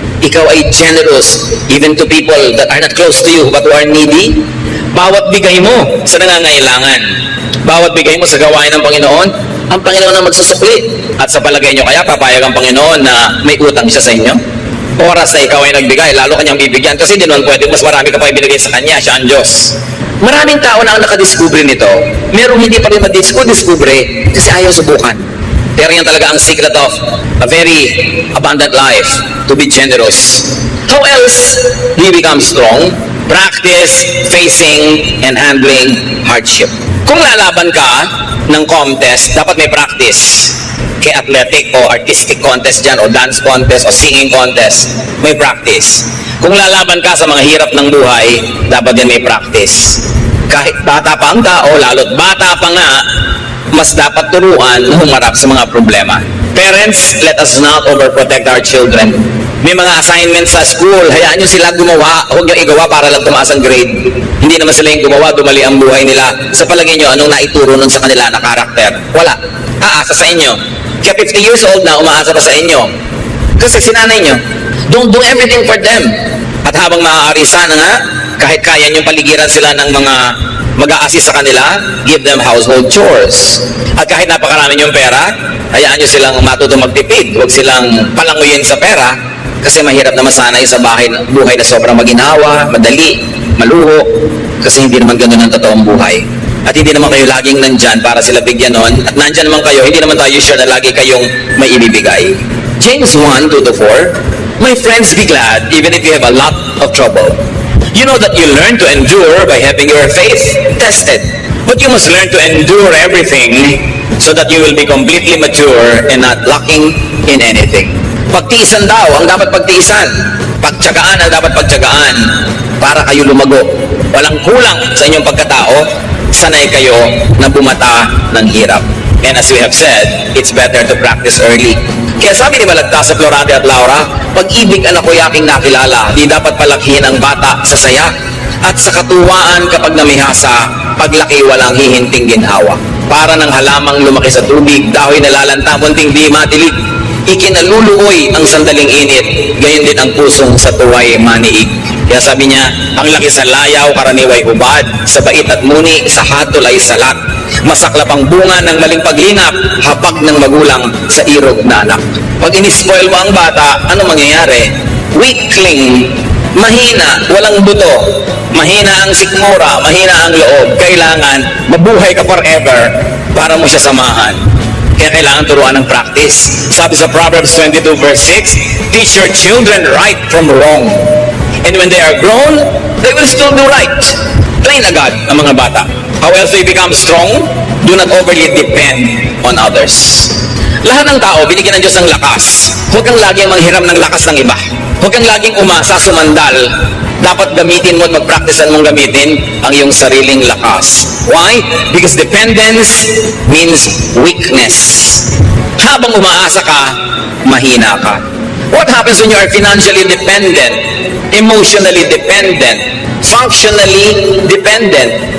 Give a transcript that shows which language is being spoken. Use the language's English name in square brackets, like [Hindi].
[English] Ikaw ay generous, even to people that are not close to you but who are needy. [Filipino] Bawat bigay mo sa nangangailangan, bawat bigay mo sa gawain ng Panginoon, ang Panginoon ang magsusukli. At sa palagay nyo kaya, papayag ang Panginoon na may utang siya sa inyo? Oras na ikaw ay nagbigay, lalo kanyang bibigyan kasi di naman pwede, mas marami ka pa ibinigay sa kanya, siya ang Diyos. Maraming tao na ang nakadiscover nito. Merong hindi pa rin madiscover kasi ayaw subukan. Pero yan talaga ang [English] secret of a very abundant life, to be generous. How else do you become strong? Practice facing and handling hardship. [Filipino] Kung lalaban ka ng contest, dapat may practice. Kay athletic o artistic contest dyan, o dance contest, o singing contest, may practice. Kung lalaban ka sa mga hirap ng buhay, dapat din may practice. Kahit bata pa ang tao, lalo't bata pa nga, mas dapat turuan na humarap sa mga problema. [English] Parents, let us not overprotect our children. [Filipino] May mga assignments sa school, hayaan nyo sila gumawa, huwag nyo igawa para lang tumaas ang grade. Hindi naman sila yung gumawa, dumali ang buhay nila. Sa palagay nyo, anong naituro nun sa kanila na karakter? Wala. Aasa sa inyo. Kaya 50 years old na, umaasa pa sa inyo. Kasi sinanay nyo, [English] don't do everything for them. [Filipino] At habang maaari sana nga, kahit kaya nyo paligiran sila ng mga mag-a-assist sa kanila, [English] give them household chores. [Filipino] At kahit napakarami yung pera, hayaan nyo silang matutong magtipid. Huwag silang palanguyin sa pera kasi mahirap na masanay sa buhay na sobrang maginhawa, madali, maluho, kasi hindi naman ganun ang totoong buhay. At hindi naman kayo laging nandyan para sila bigyan nun. At nandyan naman kayo, hindi naman tayo sure na lagi kayong may ibibigay. [English] James 1, 2-4, My friends, be glad even if you have a lot of trouble. You know that you learn to endure by having your faith tested. But you must learn to endure everything so that you will be completely mature and not lacking in anything. [Filipino] Pagtiisan daw ang dapat pagtiisan. Pagtyagaan ang dapat pagtyagaan para kayo lumago. Walang kulang sa inyong pagkatao, sanay kayo na bumata ng hirap. [English] And as we have said, it's better to practice early. [Filipino] Kaya sabi ni Balagtas sa Florante at Laura, pag-ibig anak ko'y aking nakilala, di dapat palakhin ang bata sa saya at sa katuwaan kapag namihasa, paglaki walang hihinting ginhawa. Para ng halamang lumaki sa tubig, dahil nalalanta, munting di matilig. Ikinaluluoy ang sandaling init, gayon din ang pusong sa tuway maniig. Kaya sabi niya, ang laki sa layaw, karaniway hubad, sa bait at muni, sa hatol ay salat. Masaklap ang bunga ng maling paglinap, hapag ng magulang sa irog na anak. Pag inispoil mo ang bata, ano mangyayari? Weakling, mahina, walang buto, mahina ang sikmura, mahina ang loob. Kailangan mabuhay ka forever para mo siya samahan. Kaya kailangan turuan ng practice. Sabi sa [English] Proverbs 22 verse 6, teach your children right from wrong. And when they are grown, they will still do right. Train [Filipino] agad ang mga bata. [English] How else they become strong? Do not overly depend on others. [Filipino] Lahat ng tao, binigyan ng Diyos ng lakas. Huwag kang laging manghiram ng lakas ng iba. Huwag kang laging umasa, sumandal. Dapat gamitin mo at magpraktisan mong gamitin ang iyong sariling lakas. [English] Why? Because dependence means weakness. [Filipino] Habang umaasa ka, mahina ka. [English] What happens when you are financially dependent, emotionally dependent, functionally dependent?